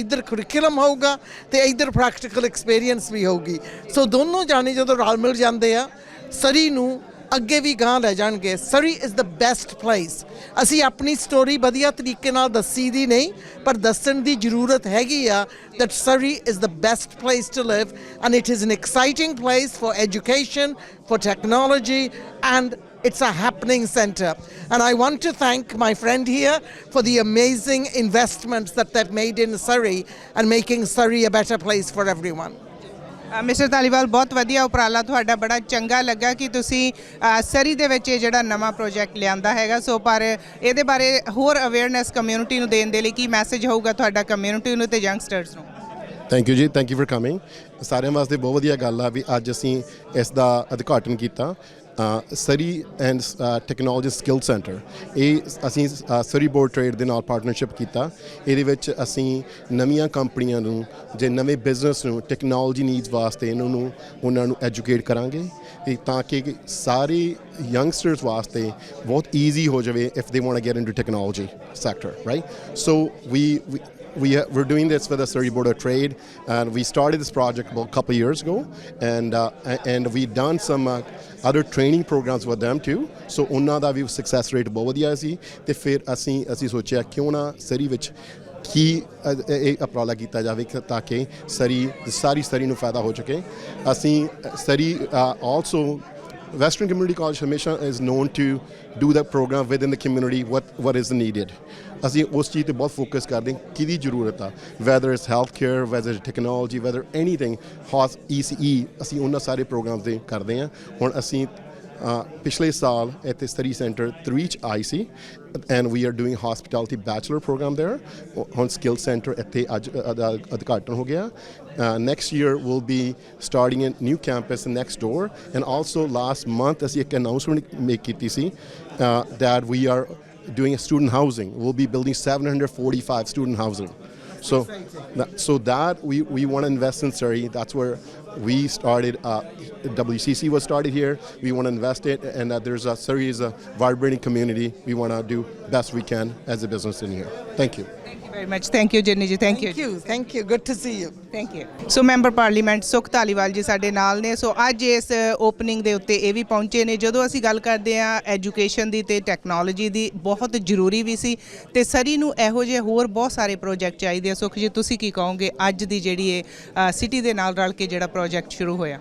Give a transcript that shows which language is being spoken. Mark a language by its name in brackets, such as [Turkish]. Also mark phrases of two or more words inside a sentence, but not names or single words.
[Punjabi] ਇੱਧਰ ਕਰਿਕੂਲਮ ਹੋਊਗਾ ਤੇ ਇੱਧਰ [English] practical experience [Punjabi] ਵੀ ਹੋਊਗੀ। ਸੋ ਦੋਨੋਂ ਜਾਣੇ ਜਦੋਂ ਰਲ ਮਿਲ ਜਾਂਦੇ ਆ, ਸਰੀ ਨੂੰ ਅੱਗੇ ਵੀ ਗਾਂ ਲੈ ਜਾਣਗੇ। [English] Surrey is the best place. [Punjabi] ਅਸੀਂ ਆਪਣੀ ਸਟੋਰੀ ਵਧੀਆ ਤਰੀਕੇ ਨਾਲ ਦੱਸੀ ਦੀ ਨਹੀਂ, ਪਰ ਦੱਸਣ ਦੀ ਜ਼ਰੂਰਤ ਹੈਗੀ ਆ [English] that Surrey is the best place to live, and it is an exciting place for education, for technology, and it's a happening centre. And I want to thank my friend here for the amazing investments that they've made in Surrey and making Surrey a better place for everyone. [Punjabi] ਮਿਸਟਰ ਧਾਲੀਵਾਲ, ਬਹੁਤ ਵਧੀਆ ਉਪਰਾਲਾ ਤੁਹਾਡਾ, ਬੜਾ ਚੰਗਾ ਲੱਗਾ ਕਿ ਤੁਸੀਂ ਸਰੀ ਦੇ ਵਿੱਚ ਇਹ ਜਿਹੜਾ ਨਵਾਂ ਪ੍ਰੋਜੈਕਟ ਲਿਆਂਦਾ ਹੈਗਾ। ਸੋ ਪਰ ਇਹਦੇ ਬਾਰੇ ਹੋਰ ਅਵੇਅਰਨੈਸ ਕਮਿਊਨਿਟੀ ਨੂੰ ਦੇਣ ਦੇ ਲਈ ਕੀ ਮੈਸੇਜ ਹੋਊਗਾ ਤੁਹਾਡਾ ਕਮਿਊਨਿਟੀ ਨੂੰ ਤੇ ਯੰਗਸਟਰਸ ਨੂੰ? [English] thank you ਜੀ, thank you for coming. [Punjabi] ਸਾਰਿਆਂ ਵਾਸਤੇ ਬਹੁਤ ਵਧੀਆ ਗੱਲ ਆ ਵੀ ਅੱਜ ਅਸੀਂ ਇਸ ਦਾ ਉਦਘਾਟਨ ਕੀਤਾ। ਸਰੀ ਐਂਡ ਟੈਕਨੋਲੋਜੀ ਸਕਿੱਲ ਸੈਂਟਰ, ਇਹ ਅਸੀਂ ਸਰੀ ਬੋਰਡ ਟ੍ਰੇਡ ਦੇ ਨਾਲ ਪਾਰਟਨਰਸ਼ਿਪ ਕੀਤਾ। ਇਹਦੇ ਵਿੱਚ ਅਸੀਂ ਨਵੀਆਂ ਕੰਪਨੀਆਂ ਨੂੰ, ਜੇ ਨਵੇਂ ਬਿਜ਼ਨਸ ਨੂੰ [English] technology needs [Punjabi] ਵਾਸਤੇ ਉਹਨਾਂ ਨੂੰ ਐਜੂਕੇਟ ਕਰਾਂਗੇ, ਤਾਂ ਕਿ ਸਾਰੇ ਯੰਗਸਟਰਸ ਵਾਸਤੇ ਬਹੁਤ ਈਜ਼ੀ ਹੋ ਜਾਵੇ [English] if they want to get into technology sector, right? So we're doing this with the Surrey Board of Trade, and we started this project about a couple of years ago, and we've done some other training programs with them too. [Punjabi] So ਉਹਨਾਂ ਦਾ ਵੀ [English] success rate [Punjabi] ਬਹੁਤ ਵਧੀਆ ਸੀ। ਤੇ ਫਿਰ ਅਸੀਂ ਸੋਚਿਆ ਕਿਉਂ ਨਾ ਸਰੀ ਵਿੱਚ ਕੀ ਇਹ ਉਪਰਾਲਾ ਕੀਤਾ ਜਾਵੇ ਤਾਂ ਕਿ ਸਾਰੀ ਸਰੀ ਨੂੰ ਫਾਇਦਾ ਹੋ ਸਕੇ। [English] ਅਸੀਂ ਸਰੀ also Western Community College ਹਮੇਸ਼ਾ is known to do that program within the community, what is needed. [Punjabi] ਅਸੀਂ ਉਸ ਚੀਜ਼ 'ਤੇ ਬਹੁਤ ਫੋਕਸ ਕਰਦੇ ਹਾਂ ਕਿਹਦੀ ਜ਼ਰੂਰਤ ਆ, [English] whether it's health care, whether it's technology, whether anything, ECE, [Punjabi] ਅਸੀਂ ਉਹਨਾਂ ਸਾਰੇ ਪ੍ਰੋਗਰਾਮਸ ਦੇ ਕਰਦੇ ਹਾਂ। ਹੁਣ ਅਸੀਂ ਪਿਛਲੇ ਸਾਲ ਇੱਥੇ ਸਰੀ ਸੈਂਟਰ 3 'ਚ ਆਈ ਸੀ, [English] and we are doing hospitality bachelor program there. [Punjabi] ਹੁਣ [English] skill centre [Punjabi] ਇੱਥੇ ਅੱਜ ਉਦਘਾਟਨ ਹੋ ਗਿਆ। [English] Next year we'll be starting a new campus next door, and also last month [Punjabi] ਅਸੀਂ ਇੱਕ [English] announcement make [Punjabi] ਕੀਤੀ ਸੀ [English] that we are doing a student housing. We'll be building 745 student housing. So that we want to invest in Surrey. That's where we started. WCC was started here. We want to invest it, and Surrey is a vibrant community. We want to do best we can as a business in here. Thank you. Thank you very much. Thank you Jinni ji. Thank you. Thank you. Good to see you. Thank you. [Punjabi] ਸੋ [English] member parliament [Punjabi] ਸੁਖ ਧਾਲੀਵਾਲ ਜੀ ਸਾਡੇ ਨਾਲ ਨੇ। ਸੋ ਅੱਜ ਇਸ ਓਪਨਿੰਗ ਦੇ ਉੱਤੇ ਇਹ ਵੀ ਪਹੁੰਚੇ ਨੇ। ਜਦੋਂ ਅਸੀਂ ਗੱਲ ਕਰਦੇ ਹਾਂ ਐਜੂਕੇਸ਼ਨ ਦੀ ਤੇ ਟੈਕਨੋਲੋਜੀ ਦੀ, ਬਹੁਤ ਜ਼ਰੂਰੀ ਵੀ ਸੀ, ਤੇ ਸਰੀ ਨੂੰ ਇਹੋ ਜਿਹੇ ਹੋਰ ਬਹੁਤ ਸਾਰੇ ਪ੍ਰੋਜੈਕਟ ਚਾਹੀਦੇ ਆ। ਸੁਖ ਜੀ, ਤੁਸੀਂ ਕੀ ਕਹੋਗੇ ਅੱਜ ਦੀ ਜਿਹੜੀ ਇਹ ਸਿਟੀ ਦੇ ਨਾਲ ਰਲ ਕੇ ਜਿਹੜਾ ਪ੍ਰੋਜੈਕਟ ਸ਼ੁਰੂ ਹੋਇਆ?